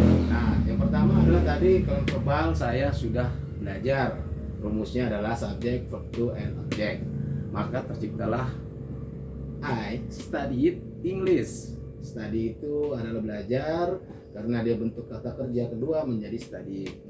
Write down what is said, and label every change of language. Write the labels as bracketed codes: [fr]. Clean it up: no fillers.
[id] Nah, yang pertama adalah tadi kalimat verbal, saya sudah belajar. Rumusnya adalah [en] subject, verb to, and object. [id] Maka terciptalah [en] I studied English. [id] Study itu adalah belajar, karena dia bentuk kata kerja kedua menjadi study.